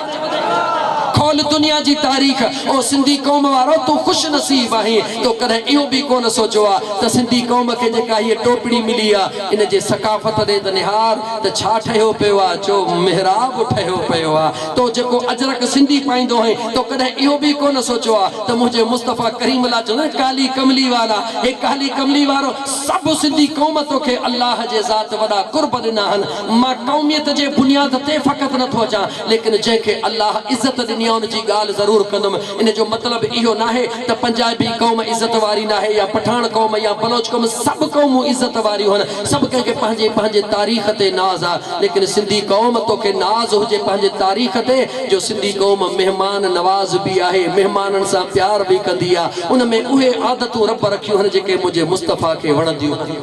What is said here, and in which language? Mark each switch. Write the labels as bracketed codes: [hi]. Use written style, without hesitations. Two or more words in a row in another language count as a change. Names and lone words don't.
[sd] खोल दुनिया जी तारीख़ ओ सिंधी क़ौम वारो तूं ख़ुशि नसीब आहीं तो कॾहिं इहो बि कोन सोचियो आहे त सिंधी क़ौम खे जेका हीअ टोपड़ी मिली आहे इन जे सकाफ़त ॾे त निहार त छा ठहियो पियो आहे चो मिहराब ठहियो पियो आहे तो जेको अजरक सिंधी पाईंदो आहे तो कॾहिं इहो बि कोन सोचियो आहे त मुंहिंजे मुस्तफ़ा करीम ला चवंदा [ur] کالی کملی والا [sd] हे काली कमली वारो सभु सिंधी क़ौम तोखे अल्लाह जे ज़ात वॾा कुर्ब ॾिना आहिनि मां क़ौमियत जे बुनियाद ते फ़क़ति नथो अचां लेकिन जंहिंखे अल्लाह इज़त ॾिनी उन जी ॻाल्हि ज़रूरु कंदुमि इन जो मतिलबु इहो नाहे त पंजाबी क़ौम इज़त वारी नाहे या पठान क़ौम या बलोच क़ौम सभु क़ौमूं इज़त वारियूं आहिनि सभु कंहिंखे पंहिंजे पंहिंजे तारीख़ ते नाज़ आहे लेकिन सिंधी क़ौम तोखे नाज़ हुजे पंहिंजे तारीख़ ते जो सिंधी क़ौम महिमान नवाज़ बि आहे महिमाननि सां प्यार बि कंदी आहे उन में उहे आदतूं रब रखियूं आहिनि जेके मुंहिंजे मुस्तफ़ा खे वणंदियूं